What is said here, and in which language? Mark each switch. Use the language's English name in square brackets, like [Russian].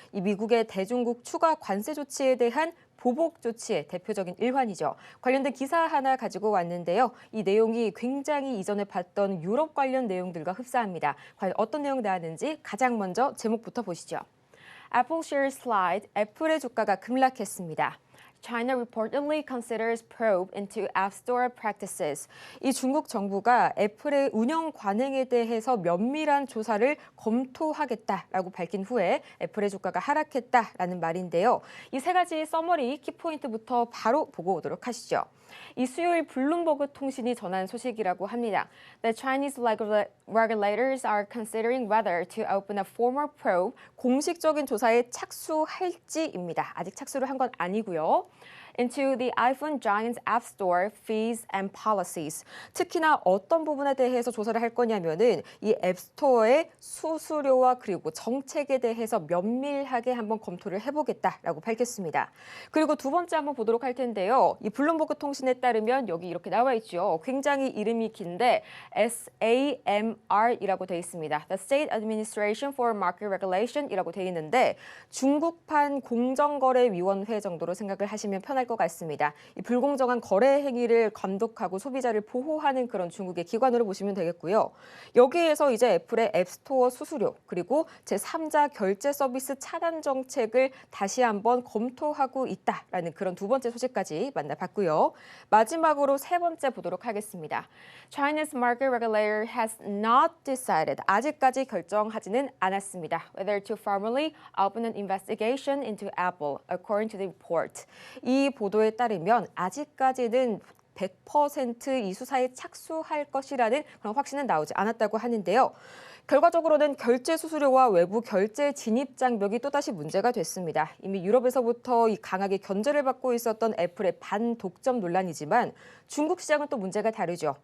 [Korean] 이 미국의 대중국 추가 관세 조치에 대한 보복 조치의 대표적인 일환이죠. 관련된 기사 하나 가지고 왔는데요. 이 내용이 굉장히 이전에 봤던 유럽 관련 내용들과 흡사합니다. 과연 어떤 내용 나왔는지 가장 먼저 제목부터 보시죠. [English] Apple shares slide, [Korean] 애플의 주가가 급락했습니다. [English] China reportedly considers probe into App Store practices. [Korean] 이 중국 정부가 애플의 운영 관행에 대해서 면밀한 조사를 검토하겠다라고 밝힌 후에 애플의 주가가 하락했다라는 말인데요. 이 세 가지 서머리 키포인트부터 바로 보고 오도록 하시죠. 이 수요일 블룸버그 통신이 전한 소식이라고 합니다. [English] The Chinese regulators are considering whether to open a formal probe, [Korean] 공식적인 조사에 착수할지입니다. 아직 착수를 한 건 아니고요. [English] into the iPhone giant's App Store fees and policies. [Korean] 특히나 어떤 부분에 대해서 조사를 할 거냐면은 이 앱스토어의 수수료와 그리고 정책에 대해서 면밀하게 한번 검토를 해보겠다라고 밝혔습니다. 그리고 두 번째 한번 보도록 할 텐데요. 이 블룸버그 통신에 따르면 여기 이렇게 나와 있죠. 굉장히 이름이 긴데 SAMR이라고 돼 있습니다. The State Administration for Market Regulation이라고 돼 있는데 중국판 공정거래위원회 정도로 생각을 하시면 편할 것 같습니다. 이 불공정한 거래 행위를 감독하고 소비자를 보호하는 그런 중국의 기관으로 보시면 되겠고요. 여기에서 이제 애플의 앱스토어 수수료 그리고 제3자 결제 서비스 차단 정책을 다시 한번 검토하고 있다라는 그런 두 번째 소식까지 만나봤고요. 마지막으로 세 번째 보도록 하겠습니다. [English] China's market regulator has not decided. [Korean] 아직까지 결정하지는 않았습니다. [English] Whether to formally open an investigation into Apple, according to the report. [Korean] 이 보도에 따르면 아직까지는 100% 이 수사에 착수할 것이라는 그런 확신은 나오지 않았다고 하는데요. 결과적으로는 결제 수수료와 외부 결제 진입 장벽이 또다시 문제가 됐습니다. 이미 유럽에서부터 이 강하게 견제를 받고 있었던 애플의 반독점 논란이지만 중국 시장은 또 문제가 다르죠.